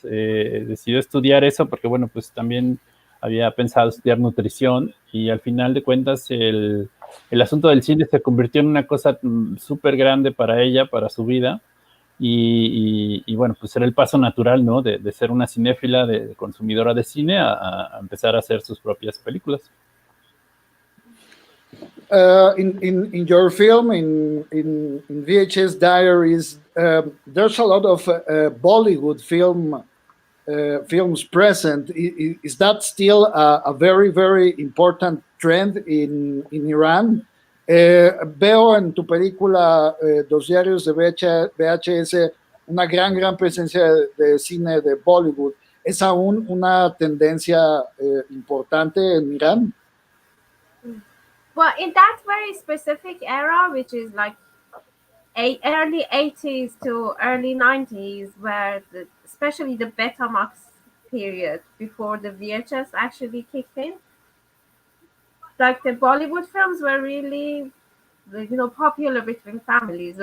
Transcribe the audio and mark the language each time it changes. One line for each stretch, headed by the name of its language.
Spanish: Decidió estudiar eso porque, bueno, pues también había pensado estudiar nutrición, y al final de cuentas el asunto del cine se convirtió en una cosa súper grande para ella, para su vida, y bueno, pues era el paso natural, ¿no?, de ser una cinéfila, de consumidora de cine, a empezar a hacer sus propias películas.
English: In your film, in VHS Diaries, there's a lot of Bollywood films present. Is that still a very, very important trend in Iran?
Spanish: Veo en tu película, Los Diarios de VHS, una gran presencia de cine de Bollywood. ¿Es aún una tendencia importante en Irán?
English: Well, in that very specific era, which is like early 80s to early 90s, where especially the Betamax period before the VHS actually kicked in, like the Bollywood films were really, popular between families.